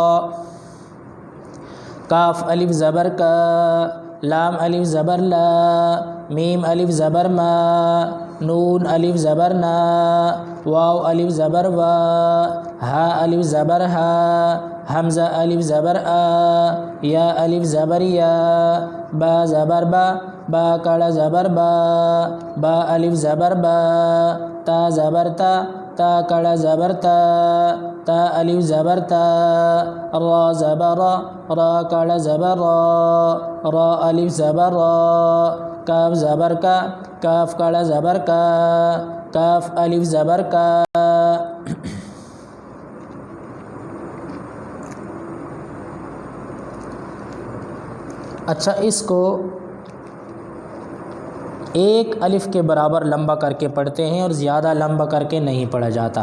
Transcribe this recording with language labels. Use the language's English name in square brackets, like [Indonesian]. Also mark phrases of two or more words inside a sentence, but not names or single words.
[Urdu] کاف الف زبر کا، لام الف زبر لا، میم الف زبر ما، نون الف زبر نا، واو الف زبر وا، ہا الف زبر ہا، حمزہ الف زبر آ، یا الف زبر یا، با زبر با، با کڑا زبر با، با الف زبر با، تا زبر تا، تا کڑا زبر تا، تا الف زبر تا، را زبر را، را کڑا زبر را، را الف زبر را، کاف زبر کا، کاف کڑا زبر کا، کاف الف زبر کا۔ اچھا، اس کو ایک الف کے برابر لمبا کر کے پڑھتے ہیں اور زیادہ لمبا کر کے نہیں پڑھا جاتا۔